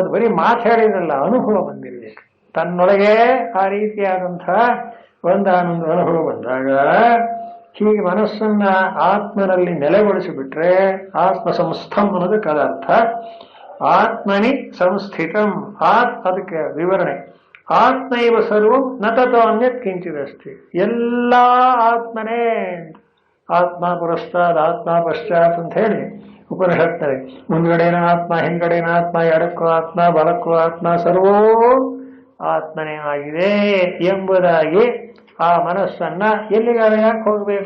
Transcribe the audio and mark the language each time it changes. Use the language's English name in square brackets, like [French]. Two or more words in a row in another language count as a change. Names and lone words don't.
[Kannada] ಅದು ಬರೀ ಮಾತಾಡಿದ್ರಲ್ಲ, ಅನುಭವ ಬಂದಿರಬೇಕು. ತನ್ನೊಳಗೆ ಆ ರೀತಿಯಾದಂತಹ ಒಂದಾನೊಂದು ಅನುಭವ ಬಂದಾಗ ಹೀಗೆ ಮನಸ್ಸನ್ನ ಆತ್ಮನಲ್ಲಿ ನೆಲೆಗೊಳಿಸಿಬಿಟ್ರೆ [Sanskrit] ಆತ್ಮ ಸಂಸ್ಥಂ [Kannada] ಅನ್ನೋದಕ್ಕೆ ಅದರ್ಥ. [Sanskrit] ಆತ್ಮನಿ ಸಂಸ್ಥಿತಂ, [Kannada] ಅದಕ್ಕೆ ವಿವರಣೆ [Sanskrit] ಆತ್ಮೈವ ಸರ್ವಂ ನ ತಥೋ ಅನ್ಯತ್ ಕಿಂಚಿದಸ್ತಿ. [Kannada] ಎಲ್ಲ ಆತ್ಮನೇ, [Sanskrit] ಆತ್ಮ ಪುರಸ್ತಾದ್ ಆತ್ಮ ಪಶ್ಚಾತ್ [Kannada] ಅಂತ ಹೇಳಿ ಉಪನಿಷತ್ನಲ್ಲಿ ಮುಂದ್ಗಡೆನ ಆತ್ಮ, ಹಿಂದ್ಗಡೆನ ಆತ್ಮ, ಎಡಕ್ಕೂ ಆತ್ಮ, ಬಲಕ್ಕೂ ಆತ್ಮ, ಸರ್ವೋ ಆತ್ಮನೇ ಆಗಿದೆ ಎಂಬುದಾಗಿ ಆ ಮನಸ್ಸನ್ನ ಎಲ್ಲಿಗಾದ ಯಾಕೆ ಹೋಗ್ಬೇಕು?